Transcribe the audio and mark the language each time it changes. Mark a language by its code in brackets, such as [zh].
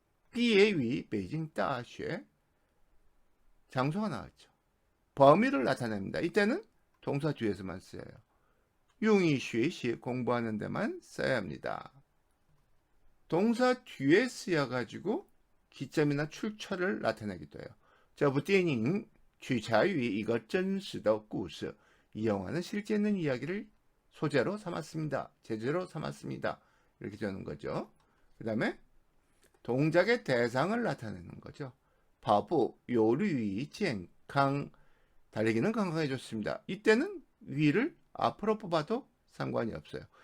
[ko] 비에위 베이징 다쉐 장소가 나왔죠. 범위를 나타냅니다. 이때는 동사 뒤에서만 쓰여요. 용이 쉐시 공부하는 데만 써야 합니다. 동사 뒤에 쓰여가지고 기점이나 출처를 나타내기도 해요. [zh] 这部电影取材于一个真实的故事. [ko] 이 영화는 실제 있는 이야기를 소재로 삼았습니다. 제재로 삼았습니다. 이렇게 되는 거죠. 그 다음에 동작의 대상을 나타내는 거죠. [zh] 跑步有利于健康. [ko] 달리기는 건강해졌습니다. 이때는 위를 앞으로 뽑아도 상관이 없어요.